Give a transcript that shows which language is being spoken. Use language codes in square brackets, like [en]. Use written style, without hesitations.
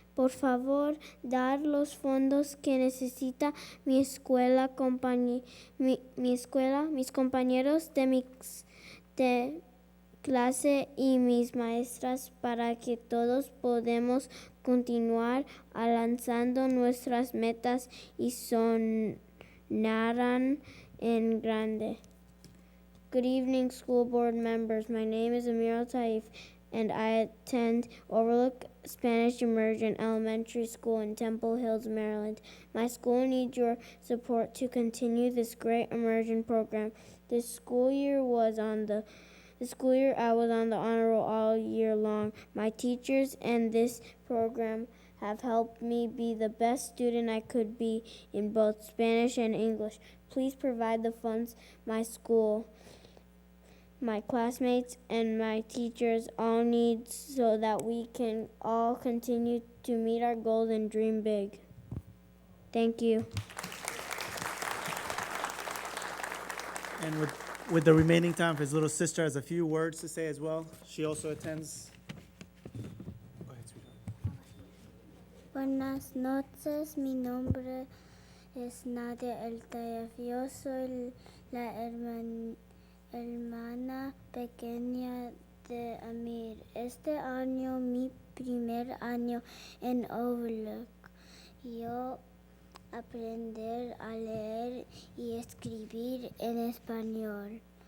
[es] Por favor, dar los fondos que necesita mi escuela, mis compañeros de clase y mis maestras para que todos podamos continuar alcanzando nuestras metas y soñarán en grande. [en] Good evening, school board members. My name is Amir Taif, and I attend Overlook Spanish Immersion Elementary School in Temple Hills, Maryland. My school needs your support to continue this great immersion program. This school year I was on the honor roll all year long. My teachers and this program have helped me be the best student I could be in both Spanish and English. Please provide the funds my school, my classmates, and my teachers all need so that we can all continue to meet our goals and dream big. Thank you. And with the remaining time, his little sister has a few words to say as well. She also attends. Go ahead, sweetheart. [es] Buenas noches, mi nombre es Nadia El Tayef. Yo soy la hermana pequeña de Amir. Este año, mi primer año en Overlook, yo aprender a leer y escribir en español.